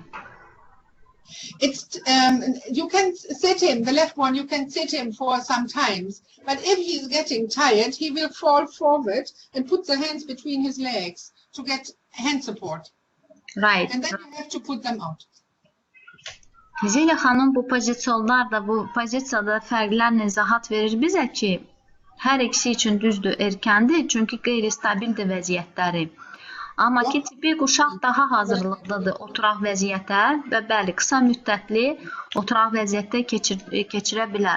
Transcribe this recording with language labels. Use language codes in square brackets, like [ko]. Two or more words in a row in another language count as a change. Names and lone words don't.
[en] It's you can sit him, the left one, you can sit him for some times, but if he's getting tired, he will fall forward and put the hands between his legs to get hand support. Right. And then you have to put them out. [az] Ceyli xanım bu pozisiyada fərqlərlə izahat verir bizə ki, hər ikisi üçün düzdür, erkəndir, çünki qeyri-stabildir vəziyyətləri. Amma ki, tipik uşaq daha hazırlıqlıdır oturaq vəziyyətə və bəli, qısa müddətli oturaq vəziyyətdə keçirə bilər.